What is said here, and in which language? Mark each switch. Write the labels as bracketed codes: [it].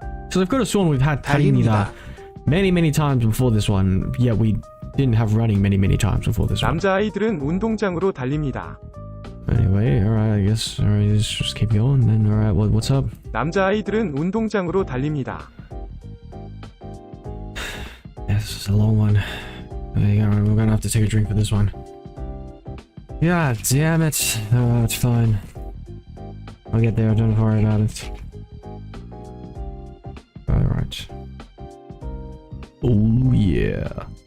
[en] So I've got a sworn we've had 달립니다 many times before this one, yet we didn't have running many times before this one. [ko] 남자아이들은 운동장으로 달립니다. [en] Anyway, alright, I guess, alright, let's just keep going then. Alright, what's up? [ko] 남자아이들은 운동장으로 달립니다. [en] This is a long one. We're gonna have to take a drink for this one. Yeah, damn it. Oh, it's fine. I'll get there, don't worry about it. Alright. Oh yeah.